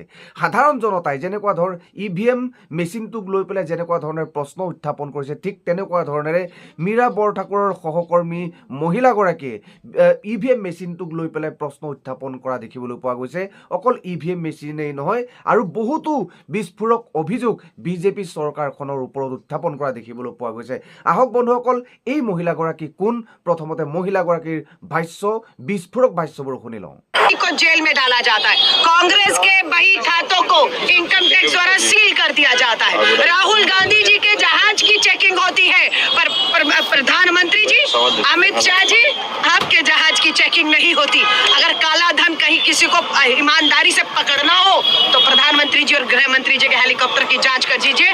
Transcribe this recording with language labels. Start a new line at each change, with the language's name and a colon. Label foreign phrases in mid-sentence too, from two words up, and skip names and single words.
Assamese: সাধাৰণ জনতাই যেনেকুৱা ধৰণৰ EVM মেচিনটোক লৈ পেলাই যেনেকুৱা ধৰণৰ প্ৰশ্ন উত্থাপন কৰিছে, ঠিক তেনেকুৱা ধৰণেৰে মীৰা বৰঠাকুৰৰ সহকৰ্মী মহিলাগৰাকীয়ে EVM মেচিনটোক লৈ পেলাই প্ৰশ্ন উত্থাপন কৰা দেখিবলৈ পোৱা গৈছে। অকল EVM মেচিনেই নহয়, আৰু বহুত বিস্ফোৰক অভিযোগ বিজেপি চৰকাৰখনৰ ওপৰত উত্থাপন কৰা দেখিবলৈ পোৱা গৈছে। আহক বন্ধুসকল, এই মহিলাগৰাকী কোন, প্ৰথমতে মহিলাগৰাকীৰ ভাষ্য, বিস্ফোৰক ভাষ্যবোৰ শুনি লওঁ।
Hindi: को जेल में डाला जाता है, कांग्रेस के बही खातों को
English: income tax
Hindi: द्वारा सील कर दिया जाता है, राहुल गांधी जी के जहाज की चेकिंग होती है, पर प्रधानमंत्री जी, अमित शाह जी, आपके जहाज की चेकिंग नहीं होती। अगर काला धन कहीं किसी को ईमानदारी से पकड़ना हो तो प्रधानमंत्री जी और गृह मंत्री जी के हेलीकॉप्टर की जांच कर दीजिए।